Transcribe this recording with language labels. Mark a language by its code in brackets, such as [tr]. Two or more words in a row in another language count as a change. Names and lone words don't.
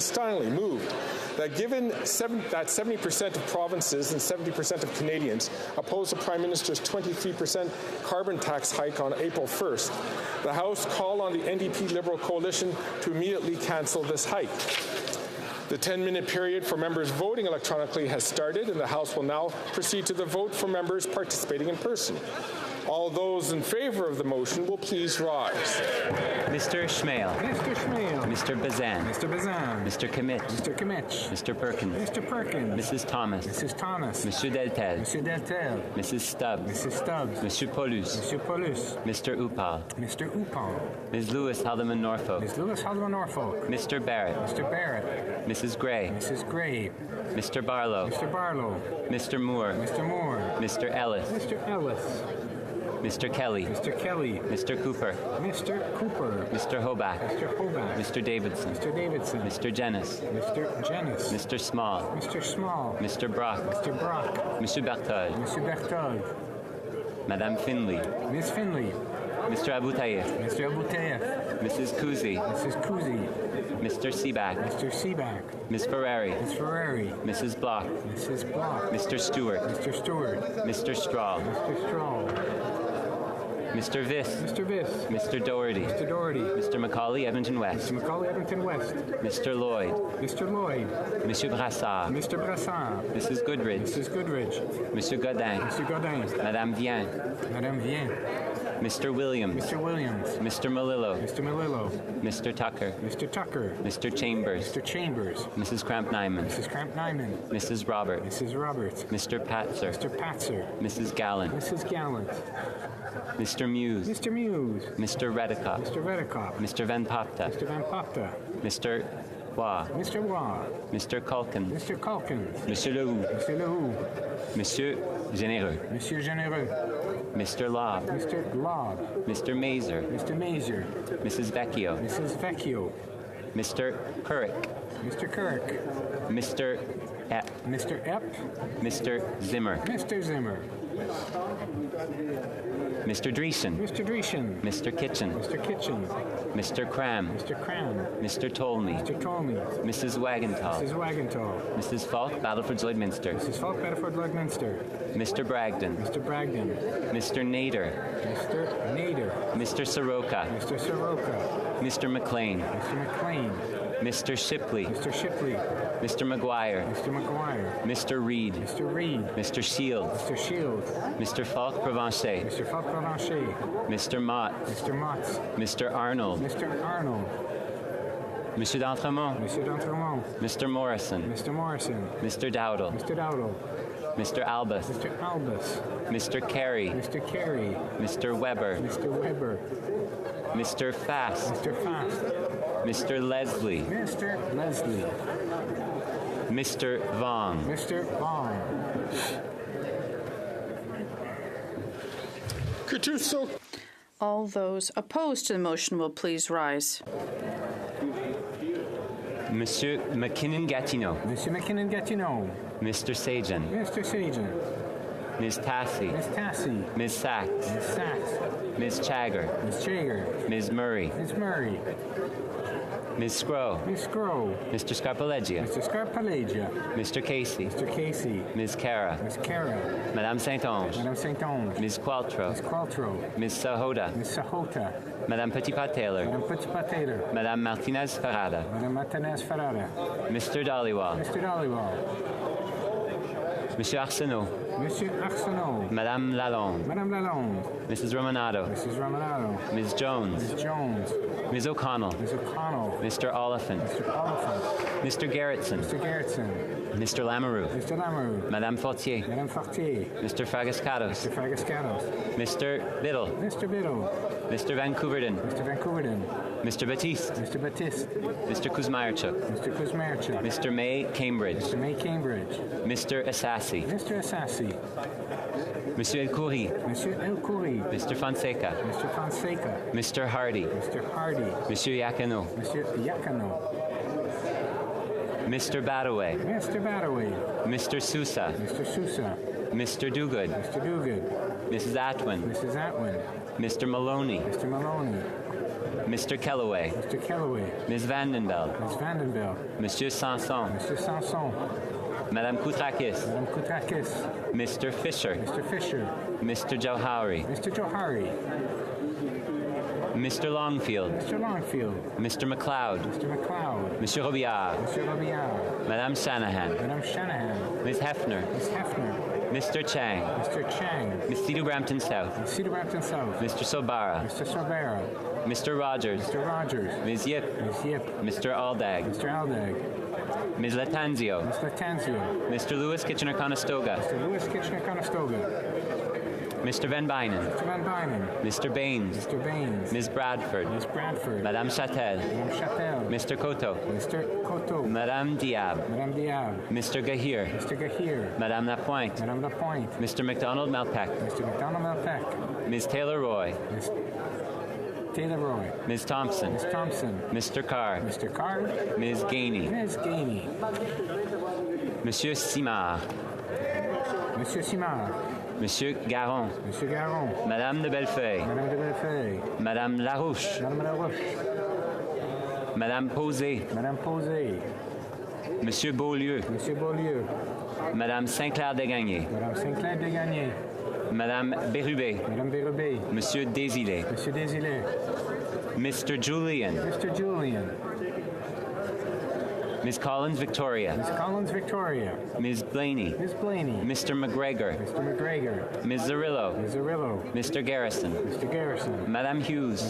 [en] Steinley, moved that given that 70% of provinces and 70% of Canadians oppose the Prime Minister's 23% carbon tax hike on April 1st, the House call on the NDP Liberal coalition to immediately cancel this hike. The 10-minute period for members voting electronically has started, and the House will now proceed to the vote for members participating in person. All those in favor of the motion will please rise. Mr. Schmale. Mr. Schmale. Mr. Bazan. Mr. Bazan. Mr. Kimmich. Mr. Kimmich. Mr. Perkins. Mr. Perkins. Mrs. Thomas. Mrs. Thomas. Monsieur Deltel. Monsieur Deltel. Mrs. Stubbs. Mrs. Stubbs. Monsieur Paulus. Monsieur Paulus. Mr. Upal. Mr. Upal. Ms. Lewis Haldeman Norfolk. Ms. Lewis Haldeman Norfolk. Mr. Barrett. Mr. Barrett. Mrs. Gray. Mrs. Gray. Mr. Barlow. Mr. Barlow. Mr. Moore. Mr. Moore. Mr. Ellis. Mr. Ellis. Mr. Kelly. Mr. Kelly. Mr. Cooper. Mr. Cooper. Mr. Hoback. Mr. Hoback. Mr. Davidson. Mr. Davidson. Mr. Jennis. Mr. Jennis. Mr. Small. Mr. Small. Mr. Brock. Mr. Brock. Monsieur Berthold. Monsieur Berthold. Madame Finley. Miss Finley. Mr. Aboutayev. Mr. Aboutayev. Mrs. Kuzi. Mrs. Kuzi. Mr. Seaback. Mr. Seaback. Ms. Ferrari. Miss Ferrari. Mrs. Block. Mrs. Block. Mr. Stewart. Mr. Stewart. Mr. Strahl. Mr. Strahl. Mr. Viss. Mr. Viss. Mr. Doherty. Mr. Doherty. Mr. Macaulay, Edmonton West. Mr. Macaulay, Edmonton West. Mr. Lloyd. Mr. Lloyd. Monsieur Brassard. Mr. Brassard. Mrs. Goodridge. Mrs. Goodridge. Monsieur Godin. Mr. Godin. Madame Vien. Madame Vien. Mr. Williams. Mr. Williams. Mr. Malillo. Mr. Malillo. Mr. Tucker. Mr. Tucker. Mr. Chambers. Mr. Chambers. Mrs. Cramp-Nyman. Mrs. Cramp-Nyman. Mrs. Robert. Mrs. Roberts. Mr. Patzer. Mr. Patzer. Mrs. Gallant. Mrs. Gallant. Mr. Muse. Mr. Muse. Mr. Redicott. Mr. Redicott. Mr. Van Popta. Mr. Van Popta. Mr. Waugh. Mr. Waugh. Mr. Culkin. Mr. Calkins. Monsieur Lehoux. Mr. Lehoux. Monsieur Généreux. Monsieur Généreux. Mr. Lobb. Mr. Lobb. Mr. Mazer. Mr. Mazer. Mrs. Vecchio. Mrs. Vecchio. Mr. Kirk. Mr. Kirk. Mr. Epp. Mr. Epp. Mr. Zimmer. Mr. Zimmer. Mr. Dreesen. Mr. Dreesen. Mr. Kitchen. Mr. Kitchen. Mr. Cram. Mr. Cram. Mr. Tolney. Mr. Tolney. Mrs. Wagenthal. Mrs. Wagenthal. Mrs. Falk, Battleford Lloydminster. Mrs. Falk, Battleford Lloydminster. Mr. Bragdon. Mr. Bragdon. Mr. Nader. Mr. Nader. Mr. Soroka. Mr. Soroka. Mr. McLean. Mr. McLean. Mr. Shipley. Mr. Shipley. Mr. McGuire. Mr. McGuire. Mr. Reed. Mr. Reed. Mr. Shields. Mr. Shields. Mr. Falk Provencher. Mr. Falk Provencher. Mr. Mott. Mr. Motts. Mr. Arnold. Mr. Arnold. Monsieur d'Entremont. Monsieur d'Entremont. Mr. Morrison. Mr. Morrison. Mr. Dowdle. Mr. Dowdle. Mr. Albus. Mr. Albus. Mr. Carey. Mr. Carey. Mr. Weber. Mr. Weber. Mr. Fast. Mr. Fast. Mr. Leslie. Mr. Leslie. Mr. Vong. Mr. Vong. All those opposed to the motion will please rise. Monsieur McKinnon-Gatineau. Monsieur McKinnon-Gatineau. Mr. Sajan. Mr. Sajan. Ms. Tassi. Ms. Tassi. Ms. Sachs. Ms. Sachs. Ms. Chagger. Ms. Chagger. Ms. Murray. Ms. Murray. Ms. Scrow. Ms. Scrow. Mr. Scarpaleggia. Mr. Scarpaleggia. Mr. Casey. Mr. Casey. Ms. Cara. Ms. Cara. Madame Saint-Onge. Madame Saint-Onge. Ms. Qualtrough. Ms. Qualtrough. Ms. Sahota. Ms. Sahota. Madame Petitpas-Taylor. Madame Petitpas-Taylor. Madame Martinez-Farada. Madame Martinez-Farada. Mr. Dollywall. Mr. Dollywall. Monsieur Arsenault. Monsieur Arsenault. Madame Lalonde. Madame Lalonde. Mrs. Romanado. Mrs. Romanado. Ms. Jones. Ms. Jones. Ms. O'Connell. Ms. O'Connell. Mr. Oliphant. Mr. Oliphant. Mr. Gerritsen. Mr. Gerritsen. Mr. Lamoureux. Mr. Lamoureux. Madame Fortier. Madame Fortier. Mr. Fagascados. Mr. Fagascados. Mr. Biddle. Mr. Biddle. Mr. Van Couverden. Mr. Van Couverden. Mr. Batiste. Mr. Batiste. Mr. Kuzmierchuk. Mr. Kuzmierchuk. Mr. May Cambridge. Mr. May Cambridge. Mr. Assassi. Mr. Assassi. Monsieur El Khoury. Monsieur El Khoury. Mr. Fonseca. Mr. Fonseca. Mr. Hardy. Mr. Hardy. Monsieur Yakano. Monsieur Yakano. Mr. Badaway. Mr. Badaway. Mr. Sousa. Mr. Sousa. Mr. Dogood. Mr. Dogood. Mrs. Atwin. Mrs. Atwin. Mr. Maloney. Mr. Maloney. Mr. Kellaway. Mr. Kellaway. Ms. Vandenbeld. Ms. Vandenbeld. Monsieur Sanson. Mr. Sanson. Madame Koutrakis. Madame Koutrakis. Mr. Fisher. Mr. Fisher. Mr. Johari. Mr. Johari. Mr. Longfield. Mr. Longfield. Mr. McLeod. Mr. McLeod. Monsieur Robillard. Mr. Robillard. Madame Shanahan. Madame Shanahan. Ms. Hefner. Ms. Hefner. Mr. Chang. Mr. Chang. Ms. Cedar Brampton South. Ms. Cedar Brampton South. Mr. Sobara. Mr. Sobera. Mr. Rogers. Mr. Rogers. Ms. Yip. Ms. Yip. Mr. Aldag. Mr. Aldag. Ms. Latanzio. Ms. Latanzio. Mr. Lewis Kitchener-Conestoga. Mr. Lewis Kitchener-Conestoga. Mr. Van Bynen. Mr. Van Bynen. Mr. Baines. Mr. Baines. Ms. Bradford. Ms. Bradford. Madame Châtel. Madame Châtel. Mr. Coteau. Mr. Coteau. Madame Diab. Madame Diab. Mr. Gahir. Mr. Gahir. Madame Lapointe. Madame Lapointe. Mr. McDonald Malpeck. Mr. McDonald Malpeck. Ms. Taylor Roy. Ms. Taylor Roy. Ms. Thompson. Ms. Thompson. Mr. Carr. Mr. Carr. Ms. Gainey. Ms. Gainey. Monsieur Simard. Monsieur Simard. Monsieur Garon. Monsieur Garon. Madame de Bellefeuille. Madame de Bellefeuille. Madame Larouche. Madame Larouche. Madame Posé. Madame Posé. Monsieur Beaulieu. Monsieur Beaulieu. Madame Saint-Clair-Desgagnés. Madame Saint-Clair-Desgagnés. Madame Bérubé. Madame Bérubé. Monsieur Désilé. Monsieur Désilé. Mr. Julian. Mr. Julian. Ms. Collins Victoria. Ms. Collins Victoria. Ms. Blaney. Ms. Blaney. Mr. McGregor. Mr. McGregor. Ms. Zarillo. Ms. Zarillo. Mr. Garrison. Mr. Garrison. Madame Hughes.